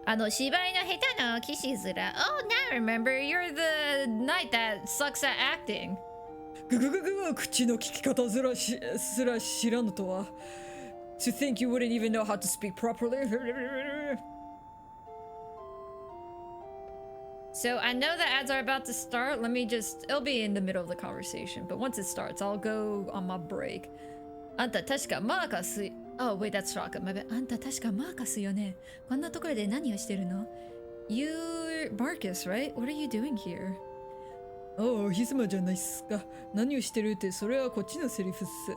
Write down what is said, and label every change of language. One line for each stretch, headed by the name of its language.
Japanese: 芝居の下手の騎士ずら。
English: Oh, now I remember. You're the knight that sucks at acting.
Japanese: 口の聞き方すら知らぬとは。
English: To think you wouldn't even know how to speak properly. So I know the ads are about to start. It'll be in the middle of the conversation. But once it starts, I'll go on my break.
Japanese: あんた確かマーカス。
English: Oh, wait, that's Shaka. My bad.
Japanese: あんた確かマーカスよね。こんなところで何をしてるの？
English: You're Marcus, right? What are you doing here?
Japanese: おひまじゃないっすか。何をしてるってそれはこっちのセリフっす。